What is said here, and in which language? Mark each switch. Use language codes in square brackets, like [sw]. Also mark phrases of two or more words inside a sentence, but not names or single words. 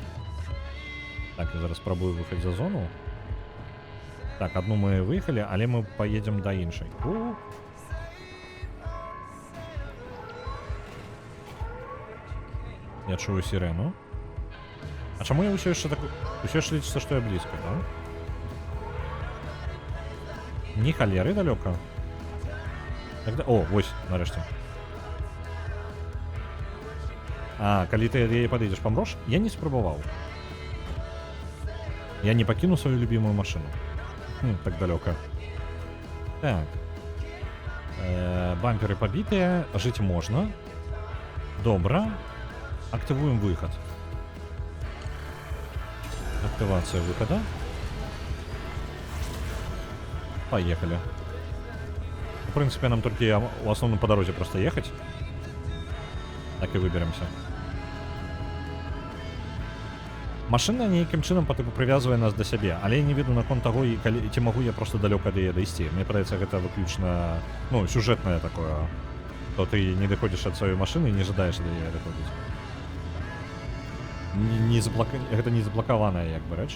[be] Так, я зараз спрабую выехаць за зону. Так, одну мы выехалі, але [ru] мы поедем [be] да іншай. [ru] Я чую сирену. [be] А чаму я ўсё яшчэ так... Усё яшчэ лічыцца, што я блізка, да? Ні халеры далёка. [ru] Тогда... О, [be] вось, нарэшце. А, калі ты ад яе падыдзеш, памрош? Я не спрабаваў. Я не пакіну сваю [ru] любимую машину. [be] Так далёка. Так. [ru] Бамперы побитые, жить можно. Добро. Активуем выход. Активация выхода. Поехали. В принципе, нам только в основном по дороге просто ехать. Так и выберемся. [be] Машина нейкім чынам типу прывязвае нас да сябе, але я не веду наконт таго, ці магу я просто далёка да яе дайсці. Мне падаецца, гэта выключна, ну, сюжэтнае такое, то ты не даходзіш ад сваёй машыны і не жадаеш да яе даходзіць. Гэта не заблакаваная як бы рэч.